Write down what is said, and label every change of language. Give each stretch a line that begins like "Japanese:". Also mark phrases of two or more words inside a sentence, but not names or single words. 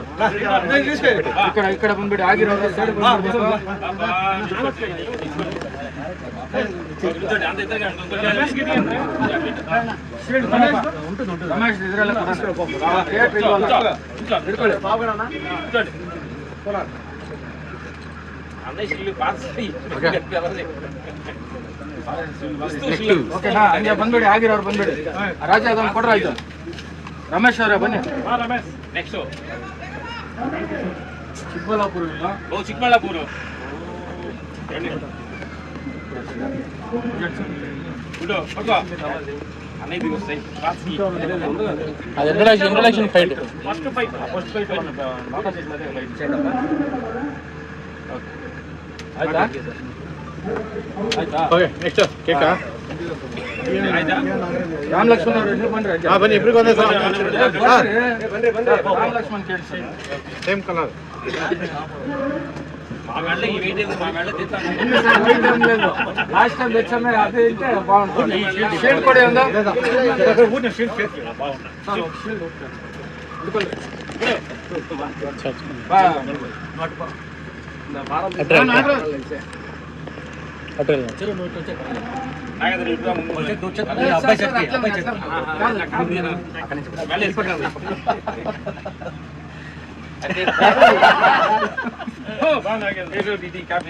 Kannada: ಈ ಕಡೆ ಬಂದ್ಬಿಡಿ. ಆಗಿರೋದು ರಮೇಶ್ ಇದ್ರೆಲ್ಲ ಓಕೆನಾ? ಹಂಗೆ ಬಂದ್ಬಿಡಿ. ಆಗಿರೋರು ಬಂದ್ಬಿಡಿ. ರಾಜ ಅದೊಂದು ಕೊಡ್ರ ಆಯ್ತು. ರಮೇಶ್ ಅವರೇ ಬನ್ನಿ. ನೆಕ್ಸ್ಟ್ ಚಿಕ್ಕಬಳ್ಳಾಪುರ ಇಲ್ಲ. ಚಿಕ್ಕಬಳ್ಳಾಪುರ
English: introduction fight first fight
Kannada: ಆಯ್ತಾ?
English: okay next cake
Kannada: ರಾಮ್ ಲಕ್ಷ್ಮಣ್ ಅವರು ನೀವು ಬನ್ರಿ. ಬನ್ನಿ, ಇಬ್ರಿಗೂ ಒಂದೇ ಸರ್. ರಾಮ್ ಲಕ್ಷ್ಮಣ್ ಕೇಳಿ
English: Same colour. last time
Telugu: తెచ్చామే అది అంటే బాగుంటుంది. షీల్డ్ కూడా ఉందా?
Kannada: ಬಾ. ಹಾಗಾದ್ರೆ ಇಟ್ಕೊ, ಮುಂದೆ ಮೇಲೆ ಇಸ್ಕೊಂಡು. ಇದು ಟೀ, ಕಾಫಿ.